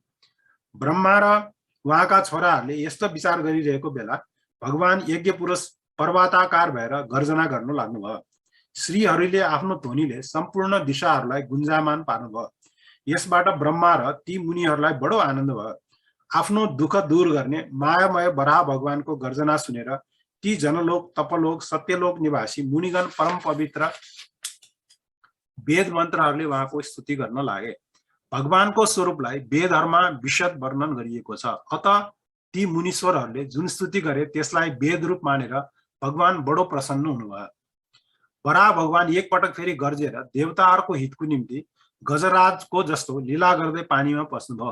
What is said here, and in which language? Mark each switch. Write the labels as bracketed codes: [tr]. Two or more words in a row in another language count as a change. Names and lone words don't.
[ne] ब्रह्मा र उहाँका छोराहरूले यस्तो विचार गरिरहेको बेला भगवान यज्ञ पुरुष पर्वताकार भएर गर्जना गर्न लाग्नुभयो। श्रीहरिले आफ्नो ध्वनिले सम्पूर्ण दिशाहरूलाई गुन्जामान पार्नुभयो। यसबाट ब्रह्मा र ती मुनिहरूलाई बडो आनन्द भयो। आफ्नो दुःख दूर गर्ने मायामय वराह भगवानको गर्जना सुनेर ती जनलोक, तपलोक, सत्यलोक निवासी मुनिगण परम पवित्र वेद मन्त्रहरूले उहाँको स्तुति गर्न लागे। भगवानको स्वरूपलाई वेदहरूमा विशद वर्णन गरिएको छ। अत ती मुनीश्वरहरूले जुन स्तुति गरे त्यसलाई वेद रूप मानेर भगवान बडो प्रसन्न हुनुभयो। वराह भगवान एक पटक फेरि गर्जेर देवताहरूको हितको निम्ति गजराजको जस्तो लीला गर्दै पानीमा पस्नुभयो।